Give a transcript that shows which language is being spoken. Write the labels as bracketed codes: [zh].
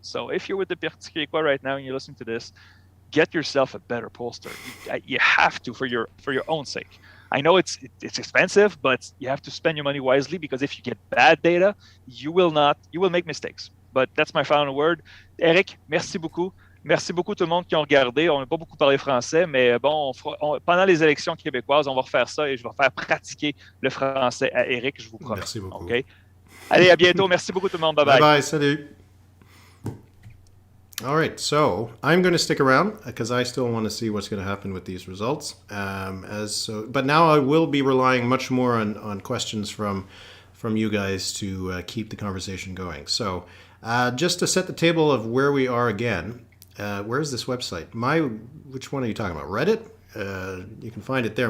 [en] So if you're with the Parti québécois right now and you're listening to this, get yourself a better pollster. You have to for your own sake. I know it's expensive, but you have to spend your money wisely, because if you get bad data, you will make mistakes. But that's my final word. Eric, [fr] merci beaucoup. Merci beaucoup tout le monde qui ont regardé. On n'a pas beaucoup parlé français, mais bon, pendant les élections québécoises, on va refaire ça et je vais faire pratiquer le français à Eric, je vous promets. Merci beaucoup. Okay? Allez, à bientôt. Merci beaucoup tout le monde. [en] Bye-bye. Bye-bye. Salut. All right, so I'm going to stick around because I still want to see what's going to happen with these results. But now I will be relying much more on questions from you guys to keep the conversation going. So just to set the table of where we are again, where's this website? Which one are you talking about? Reddit? You can find it there.